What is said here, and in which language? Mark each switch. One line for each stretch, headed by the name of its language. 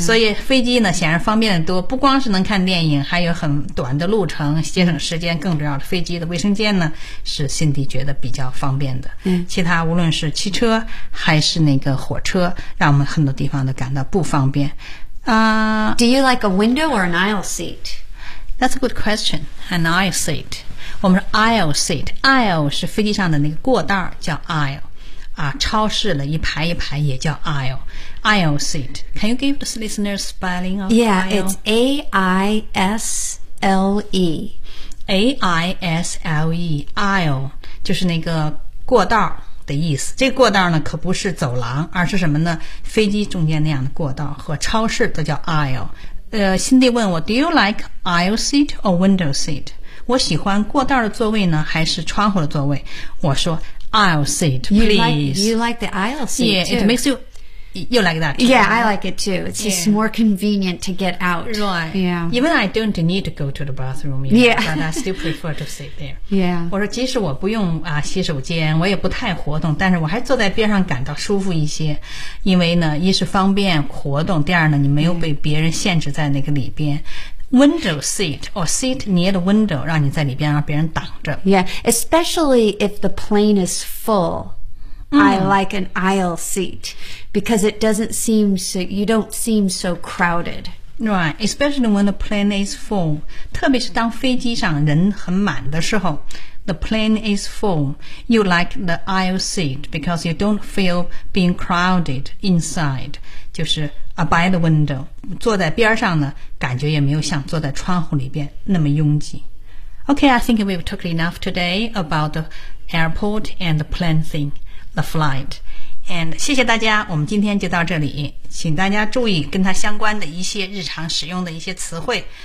Chinese: 所以飞机呢显然方便得多，不光是能看电影，还有很短的路程，节省时间。更主要的，飞机的卫生间呢是辛迪觉得比较方便的。其他无论是汽车还是那个火车，让我们很多地方都感到不方便。
English: Do you like a window or an aisle seat? That's a good question. An aisle seat.
Chinese: 我们说 aisle seat, aisle 是飞机上的那个过道叫 aisle, 啊，超市的一排一排也叫 aisle, aisle seat.
English: Can you give the listeners spelling of aisle? Yeah, it's A-I-S-L-E.
Chinese: A-I-S-L-E, aisle, 就是那个过道的意思。这个过道呢可不是走廊，而是什么呢？飞机中间那样的过道和超市都叫 aisle。辛迪问我 ,
English: do you like aisle seat or window seat?
Chinese: 我喜欢过道的座位呢还是窗户的座位，我说
English: aisle seat please. You like the aisle seat yeah, too. Yeah, it makes you like that too. Yeah, I like it too. It's、yeah. just more convenient to get out. Right. Yeah. Even I don't need to go to the bathroom yet, but I still prefer to sit there. Yeah.
Chinese: 我说即使我不用、洗手间，我也不太活动，但是我还坐在边上感到舒服一些，因为呢一是方便活动，第二呢你没有被别人限制在那个里边。
English: Window seat or seat near the window,
Chinese: 让你在里边让别人挡着。
English: Yeah, especially if the plane is full,、I like an aisle seat because it doesn't seem so, you don't seem so crowded. Right, especially when the plane is full,
Chinese: 特别是当飞机上人很满的时候。
English: The plane is full. You like the aisle seat because you don't feel being crowded inside.
Chinese: 就是
English: by the window.
Chinese: 坐在边上呢，感觉也没有像坐在窗户里边那么拥挤。
English: Okay, I think we've talked enough today about the airport and the plane thing, the flight.
Chinese: And 谢谢大家，我们今天就到这里。请大家注意跟它相关的一些日常使用的一些词汇。